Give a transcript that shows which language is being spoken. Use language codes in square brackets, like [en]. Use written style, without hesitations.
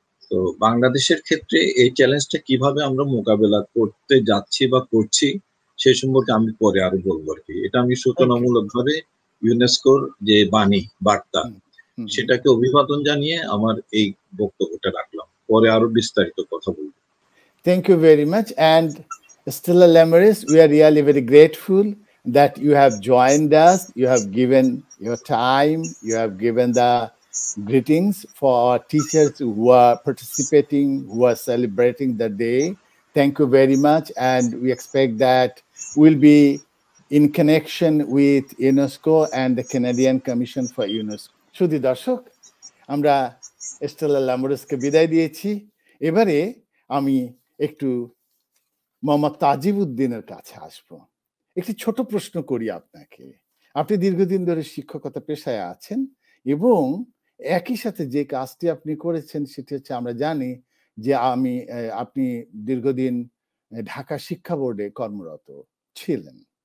[bn] তো বাংলাদেশের ক্ষেত্রে এই চ্যালেঞ্জটা কিভাবে আমরা মোকাবেলা করতে যাচ্ছি বা করছি সে সম্পর্কে আমি পরে আরো বলবো আর কি। এটা আমি সূচনামূলকভাবে ইউনেস্কোর যে বার্তা সেটাকে অভিবাদন জানিয়ে আমার এই বক্তব্যটা রাখলাম, পরে আরো বিস্তারিত কথা বলবো। [en] Thank you very much. And Estella Lemaris, we are really very grateful that you have joined us. You have given your time. You have given the greetings for our teachers who are participating, who are celebrating the day. Thank you very much. And we expect that we'll be in connection with UNESCO and the Canadian Commission for UNESCO. [bn] শুধু দর্শক, আমরা এস্টেলা ল্যামোরিসকে বিদায় দিয়েছি। এবারে আমি একটু মোহাম্মদ তাজিবউদ্দিনের কাছে আসব। একটি ছোট প্রশ্ন করি আপনাকে। আপনি দীর্ঘদিন ধরে শিক্ষকতা পেশায় আছেন এবং একই সাথে যে কাজটি আপনি করেছেন সেটি হচ্ছে আমরা জানি যে আপনি দীর্ঘদিন ঢাকা শিক্ষা বোর্ডে কর্মরত ছিলেন।